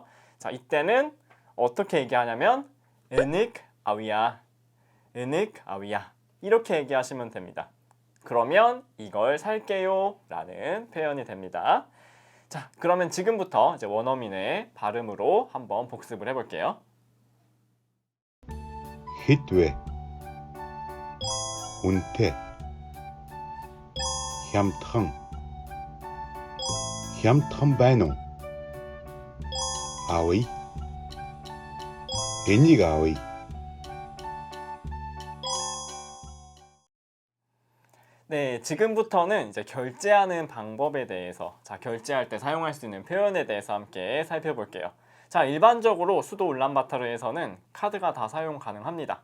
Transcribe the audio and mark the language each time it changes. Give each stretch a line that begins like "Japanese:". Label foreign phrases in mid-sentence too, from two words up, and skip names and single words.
Korean: 자, 이때는 어떻게 얘기하냐면
Mongolian: Энийг авъя
Korean: 이렇게 얘기하시면 됩니다. 그러면 이걸 살게요 라는 표현이 됩니다. 자, 그러면 지금부터 이제 원어민의 발음으로 한번 복습을 해볼게요.
Mongolian: Хитвэ. Үнэтэй. Хямдхан. Хямдхан байна уу? Авъя. Энийг авъя.
Korean: 네, 지금부터는 이제 결제하는 방법에 대해서 자, 결제할 때 사용할 수 있는 표현에 대해서 함께 살펴볼게요. 자, 일반적으로 수도 울란바토르에서는 카드가 다 사용 가능합니다.